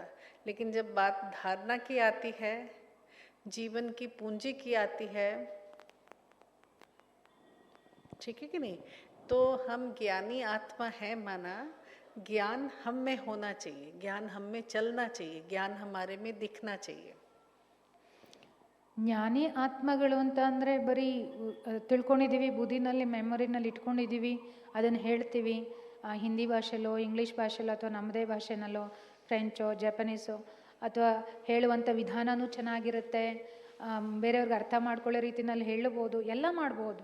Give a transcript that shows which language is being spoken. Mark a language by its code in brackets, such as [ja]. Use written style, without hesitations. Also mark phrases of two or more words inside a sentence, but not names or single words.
[hi] लेकिन जब बात धारणा की आती है, जीवन की पूंजी की आती है, ठीक है कि नहीं, तो हम ज्ञानी आत्मा है माना, ज्ञान हम में होना चाहिए, ज्ञान हम में चलना चाहिए, ज्ञान हमारे में दिखना चाहिए। [kn] ಜ್ಞಾನಿ ಆತ್ಮಗಳು ಅಂತ ಅಂದರೆ ಬರೀ ತಿಳ್ಕೊಂಡಿದ್ದೀವಿ, ಬುದ್ಧಿನಲ್ಲಿ ಮೆಮೊರಿನಲ್ಲಿ ಇಟ್ಕೊಂಡಿದ್ದೀವಿ, ಅದನ್ನು ಹೇಳ್ತೀವಿ ಹಿಂದಿ ಭಾಷೆಯಲ್ಲೋ ಇಂಗ್ಲೀಷ್ ಭಾಷೆಯಲ್ಲೋ ಅಥವಾ ನಮ್ಮದೇ ಭಾಷೆನಲ್ಲೋ ಫ್ರೆಂಚೋ ಜಪಾನೀಸೋ, ಅಥವಾ ಹೇಳುವಂಥ ವಿಧಾನವೂ ಚೆನ್ನಾಗಿರುತ್ತೆ, ಬೇರೆಯವ್ರಿಗೆ ಅರ್ಥ ಮಾಡ್ಕೊಳ್ಳೋ ರೀತಿನಲ್ಲಿ ಹೇಳ್ಬೋದು, ಎಲ್ಲ ಮಾಡ್ಬೋದು.